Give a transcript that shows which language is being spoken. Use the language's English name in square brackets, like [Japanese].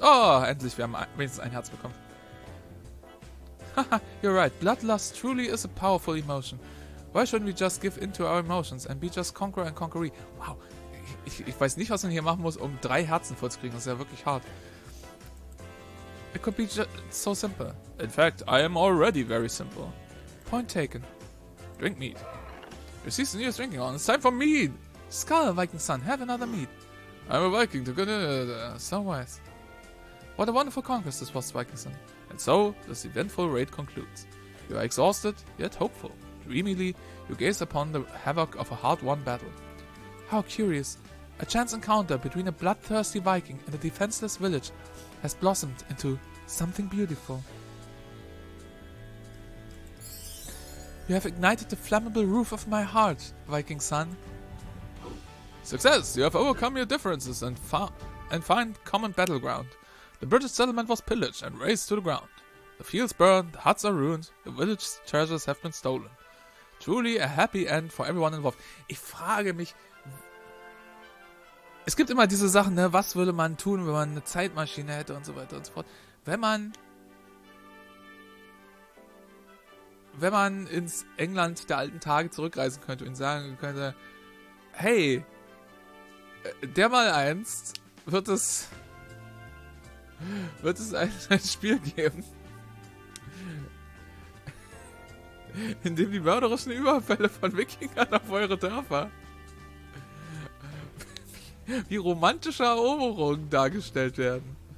[German] Oh, endlich, wir haben wenigstens ein Herz bekommen. [English] Haha, you're right. Bloodlust truly is a powerful emotion. Why shouldn't we just give in to our emotions and be just conqueror and conqueree? [German] Wow, ich weiß nicht, was man hier machen muss, um 3 Herzen vollzukriegen. Das ist ja wirklich hart. [English] It could be just so simple. In fact, I am already very simple. Point taken. Drink meat. Your season is drinking on. It's time for meat. Skull, Viking son, have another meat. I'm a Viking, so wise. What a wonderful conquest this was, Viking son. And so, this eventful raid concludes. You are exhausted, yet hopeful. Dreamily, you gaze upon the havoc of a hard-won battle. How curious. A chance encounter between a bloodthirsty Viking and a defenseless village has blossomed into something beautiful. You have ignited the flammable roof of my heart, Viking son. Success! You have overcome your differences and find common battleground. The British settlement was pillaged and razed to the ground. The fields burned, the huts are ruined, the village treasures have been stolen. Truly a happy end for everyone involved. [German] Ich frage mich, es gibt immer diese Sachen, ne? Was würde man tun, wenn man eine Zeitmaschine hätte und so weiter und so fort. Wenn man ins England der alten Tage zurückreisen könnte und sagen könnte, hey, dermal einst wird es ein Spiel geben, in dem die mörderischen Überfälle von Wikingern auf eure Dörfer wie romantische Eroberungen dargestellt werden.